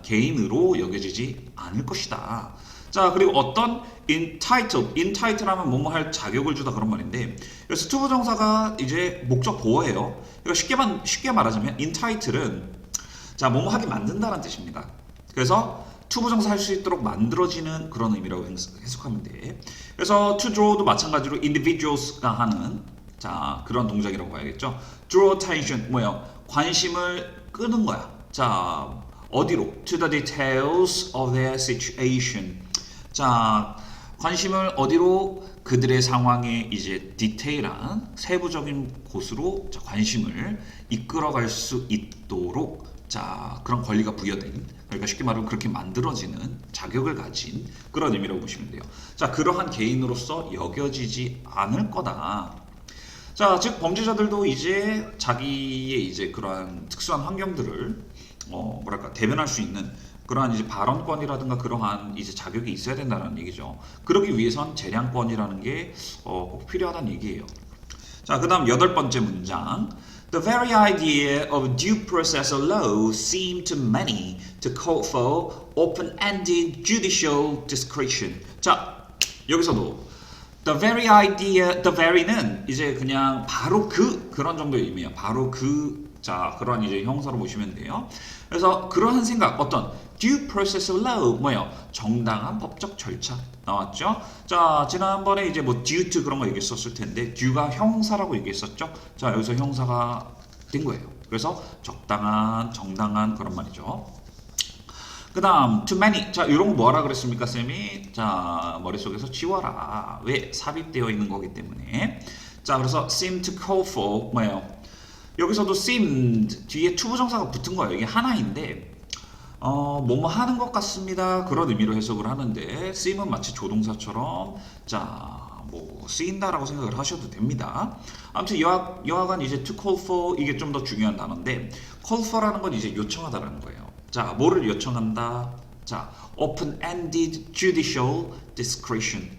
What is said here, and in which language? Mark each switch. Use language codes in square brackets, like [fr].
[ko] 개인으로 여겨지지 않을 것이다. 자 그리고 어떤 entitled 하면 뭐뭐 할 자격을 주다 그런 말인데 그래서 투부정사가 이제 목적 보어예요. 그러니까 쉽게 말하자면 entitled은 자 뭐뭐 하게 만든다는 뜻입니다. 그래서 투부정사 할 수 있도록 만들어지는 그런 의미라고 해석하면 돼. 그래서 to draw도 마찬가지로 individuals가 하는 자 그런 동작이라고 봐야겠죠. [en] draw attention [ko] 뭐예요? 관심을 끄는 거야. 자 어디로? [en] to the details of their situation. [ko] 자 관심을 어디로? 그들의 상황에 이제 디테일한 세부적인 곳으로 자, 관심을 이끌어갈 수 있도록 자 그런 권리가 부여된 그러니까 쉽게 말하면 그렇게 만들어지는 자격을 가진 그런 의미라고 보시면 돼요. 자 그러한 개인으로서 여겨지지 않을 거다. 자, 즉 범죄자들도 이제 자기의 이제 그러한 특수한 환경들을 뭐랄까 대변할 수 있는 그러한 이제 발언권이라든가 그러한 이제 자격이 있어야 된다는 얘기죠. 그러기 위해선 재량권이라는 게 꼭 필요하다는 얘기예요. 자, 그다음 8번째 문장. [en] The very idea of due process law seemed to many to call for open-ended judicial discretion. [ko] 자, 여기서도 the very idea, the very는 이제 그냥 바로 그런 정도의 의미예요. 바로 자, 그러한 이제 형사로 보시면 돼요. 그래서 그러한 생각, 어떤 [en] due process law, [ko] 뭐예요? 정당한 법적 절차 나왔죠? 자, 지난번에 이제 뭐 due to 그런 거 얘기했었을 텐데, due가 형사라고 얘기했었죠? 자, 여기서 형사가 된 거예요. 그래서 적당한, 정당한 그런 말이죠. 그 다음 too many 자 이런 거 뭐하라 그랬습니까 쌤이 자 머릿속에서 지워라 왜 삽입되어 있는 거기 때문에 자 그래서 [en] seem to call for [ko] 뭐예요 여기서도 seemed 뒤에 투부정사가 붙은 거예요 이게 하나인데 뭐뭐 하는 것 같습니다 그런 의미로 해석을 하는데 seem은 마치 조동사처럼 자 뭐 쓰인다라고 생각을 하셔도 됩니다. 아무튼 여하간 이제 to call for 이게 좀 더 중요한 단어인데 call for라는 건 이제 요청하다라는 거예요. 자, 뭐를 요청한다? [en] 자, open-ended judicial discretion.